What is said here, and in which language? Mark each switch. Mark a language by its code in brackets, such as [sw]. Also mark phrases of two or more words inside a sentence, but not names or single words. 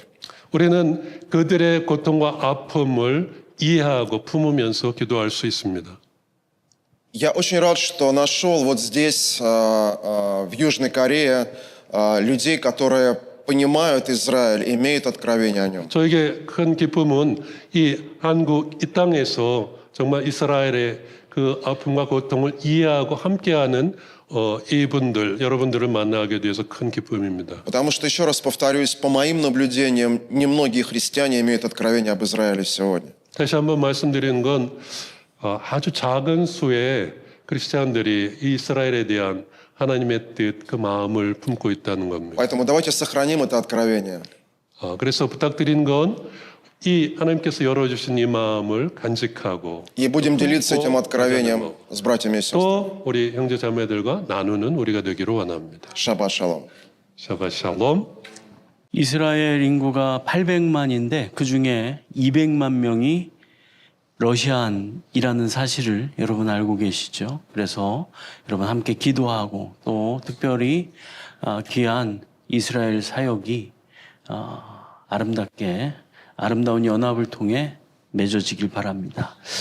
[ko] 우리는 그들의 고통과 아픔을 이해하고 품으면서 기도할 수 있습니다. [ru] Я очень рад, что нашел вот здесь, в Южной Корее, людей, которые понимают Израиль, имеют откровение о нем. [ko] 저에게 큰 기쁨은 이 한국 이 땅에서 정말 이스라엘의 그 아픔과 고통을 이해하고 함께하는 이분들, 여러분들을 만나게 돼서 큰 기쁨입니다. [ru] Потому что, еще раз повторюсь, по моим наблюдениям, немногие христиане имеют откровение об Израиле сегодня. [ko] 다시 한번 말씀드리는 건 아주 작은 수의 크리스찬들이 이 이스라엘에 대한 하나님의 뜻, 그 마음을 품고 있다는 겁니다. [ru] Поэтому давайте сохраним это откровение. [ko] 그래서 부탁드린 건 이 하나님께서 열어주신 이 마음을 간직하고 [ru] И будем делиться этим [ko] 품고 [ru] откровением с братьями и сестрами. [ko] 또 우리 형제 자매들과 나누는 우리가 되기를 원합니다. [he] שבת שלום. שבת שלום. [ko] 이스라엘 인구가 800만인데 그 중에 200만 명이 러시안이라는 사실을 여러분 알고 계시죠? 그래서 여러분 함께 기도하고 또 특별히 귀한 이스라엘 사역이 아름다운 연합을 통해 맺어지길 바랍니다.